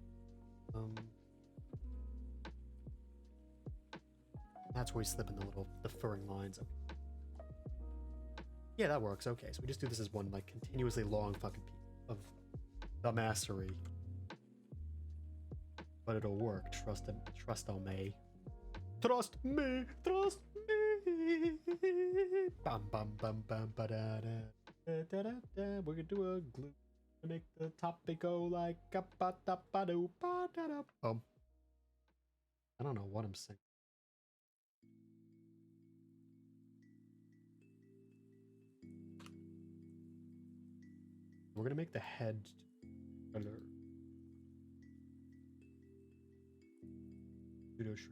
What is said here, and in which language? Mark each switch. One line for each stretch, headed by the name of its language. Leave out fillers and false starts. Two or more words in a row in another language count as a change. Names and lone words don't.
English: That's where we slip in the furring lines. Yeah, that works. Okay, so we just do this as one like continuously long fucking piece of the mastery. But it'll work. Trust on me. Trust me. Trust me. Bam bam bam bam ba da da da da da. We're gonna do a glue to make the top go like a ba da ba do ba da da bum. I don't know what I'm saying. We're gonna make the head color. Pseudo shrink.